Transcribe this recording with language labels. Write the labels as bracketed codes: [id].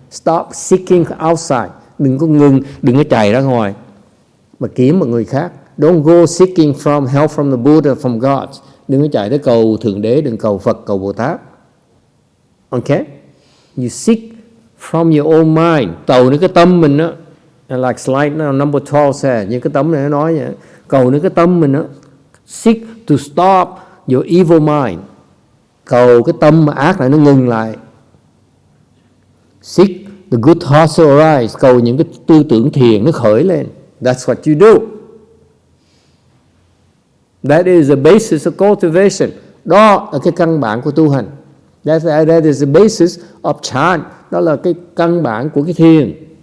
[en] Stop seeking outside. [vi] Đừng có chạy ra ngoài mà kiếm một người khác. [en] Don't go seeking from help from the Buddha, from God. [vi] Đừng có chạy tới cầu Thượng Đế, đừng cầu Phật, cầu Bồ Tát. [en] Okay? You seek from your own mind. [vi] Cầu đến cái tâm mình đó. [en] Like slide number 12 says, [vi] những cái tâm này nó nói vậy. Cầu đến cái tâm mình đó. [en] Seek to stop your evil mind. [vi] Cầu cái tâm mà ác này nó ngừng lại. [en] Seek the good thoughts to arise. [vi] Cầu những cái tư tưởng thiện nó khởi lên. [en] That's what you do. That is the basis of cultivation. [vi] Đó là cái căn bản của tu hành. [en] That is the basis of chant. [vi] Đó là cái căn bản của cái thiền.